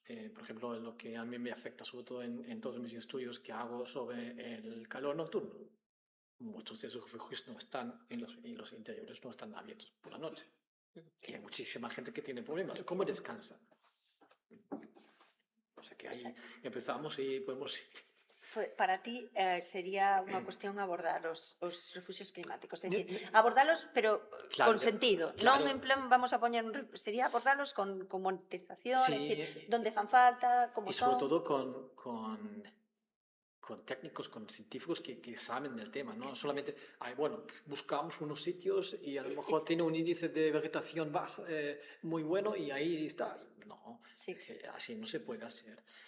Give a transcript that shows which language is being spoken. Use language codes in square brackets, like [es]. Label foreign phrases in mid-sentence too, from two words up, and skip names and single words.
[es] Por ejemplo, lo que a mí me afecta sobre todo en todos mis estudios que hago sobre el calor nocturno. Muchos de esos refugios no están en los interiores, no están abiertos por la noche. Y hay muchísima gente que tiene problemas. ¿Cómo descansa? O sea que ahí empezamos y podemos... [gl] Para ti sería unha cuestión abordar os refugios climáticos, é dicir, abordalos pero con sentido, non en plan [es] vamos a [gl] poñer sería abordalos con monitorización, é dicir, donde fan falta, como [es] son. Y sobre todo con técnicos, con científicos que saben del tema, no solamente, buscamos unos sitios y a lo mejor tiene un índice de vegetación bajo, muy bueno y ahí está. No, así no se puede hacer.